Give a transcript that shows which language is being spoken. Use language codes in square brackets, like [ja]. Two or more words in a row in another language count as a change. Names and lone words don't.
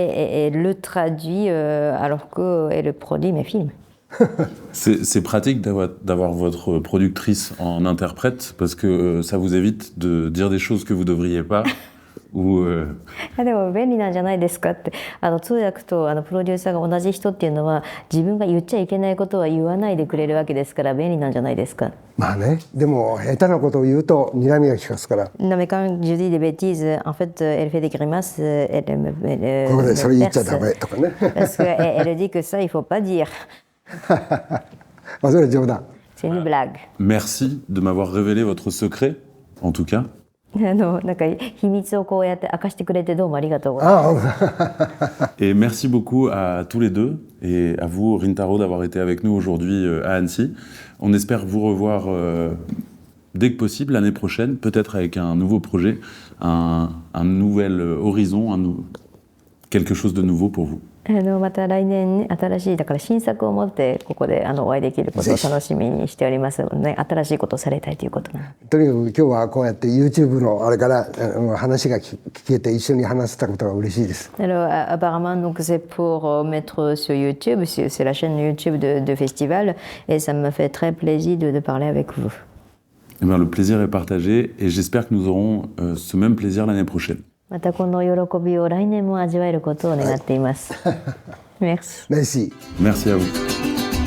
[fr] Elle le traduit alors qu'elle produit mes films. C'est pratique d'avoir votre productrice en interprète parce que ça vous évite de dire des choses que vous ne devriez pas. [ja] でも便利なんじゃないですかって。通訳とプロデューサーが同じ人っていうのは自分が言っちゃいけないことは言わないでくれるわけですから便利なんじゃないですか。まあね、でも下手なことを言うと睨みが利かすから。 [fr] Non mais quand je dis des bêtises, en fait, elle fait des grimaces, elle [ja] ここでそれ言っちゃダメとかね。 [fr] Parce qu'elle dit que ça, il faut pas dire. [ja] まあそれは冗談。 [fr] C'est une blague. Merci de m'avoir révélé votre secret, en tout cas. [ja] なんか秘密をこうやって明かしてくれてどうもありがとうございます。 [fr] Et merci beaucoup à tous les deux et à vous, Rintaro, d'avoir été avec nous aujourd'hui à Annecy. On espère vous revoir dès que possible l'année prochaine, peut-être avec un nouveau projet, un nouvel horizon, quelque chose de nouveau pour vous. [ja] また来年新しいだから新作を持ってここでお会いできることを楽しみにしておりますので、新しいことをされたいということなので。とにかく今日はこうやって YouTube のあれから話が聞けて一緒に話せたことが嬉しいです。 [fr] Alors apparemment donc c'est pour mettre sur YouTube, c'est la chaîne YouTube de festival et ça me fait très plaisir de parler avec vous. Eh bien, le plaisir est partagé et j'espère que nous aurons ce même plaisir l'année prochaine. [ja] またこの喜びを来年も味わえることを願っています。Merci. [fr] Merci. Merci à vous.